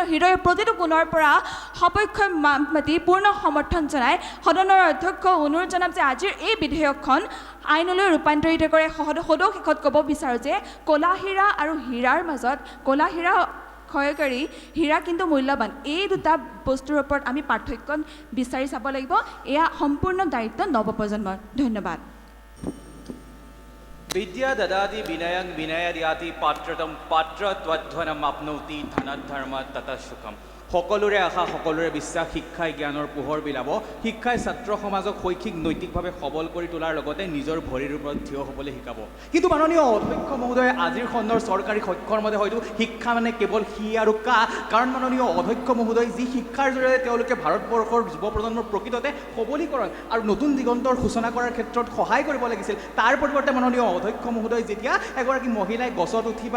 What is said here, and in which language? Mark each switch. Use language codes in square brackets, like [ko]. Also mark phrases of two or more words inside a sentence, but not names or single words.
[as] হৃদয়ৰ প্ৰতিটো কোণৰ পৰা সপক্ষই মাতি পূৰ্ণ সমৰ্থন জনাই সদনৰ অধ্যক্ষ অনুৰোধ জনাম যে আজিৰ এই বিধেয়কখন আইনলৈ ৰূপান্তৰিত কৰে সদৌ শেষত ক'ব বিচাৰোঁ যে ক'লা হীৰা আৰু হীৰাৰ মাজত ক'লা হীৰা ক্ষয়কাৰী হীৰা কিন্তু মূল্যৱান এই দুটা বস্তুৰ ওপৰত আমি পাৰ্থক্য বিচাৰি চাব লাগিব এয়া সম্পূৰ্ণ দায়িত্ব নৱপ্ৰজন্মৰ ধন্যবাদ [sa] विद्या ददाति विनयं विनयर्याति पात्रतं पात्रत्वध्वनम् आप्नोति धनधर्म ततः सुखम [as] সকলোৰে আশা সকলোৰে বিশ্বাস শিক্ষাই জ্ঞানৰ পোহৰ বিলাব শিক্ষাই ছাত্ৰ সমাজক শৈক্ষিক নৈতিকভাৱে সবল কৰি তোলাৰ লগতে নিজৰ ভৰিৰ ওপৰত থিয় হ'বলৈ শিকাব কিন্তু মাননীয় অধ্যক্ষ মহোদয় আজিৰ খণ্ডৰ চৰকাৰী সক্ষৰ মতে হয়তো শিক্ষা মানে কেৱল সি আৰু কা কাৰণ মাননীয় অধ্যক্ষ মহোদয় যি শিক্ষাৰ জৰিয়তে তেওঁলোকে ভাৰতবৰ্ষৰ যুৱ প্ৰজন্মৰ প্ৰকৃততে সবলীকৰণ আৰু নতুন দিগন্তৰ সূচনা কৰাৰ ক্ষেত্ৰত সহায় কৰিব লাগিছিল তাৰ পৰিৱৰ্তে মাননীয় অধ্যক্ষ মহোদয় যেতিয়া এগৰাকী মহিলাই গছত উঠি বা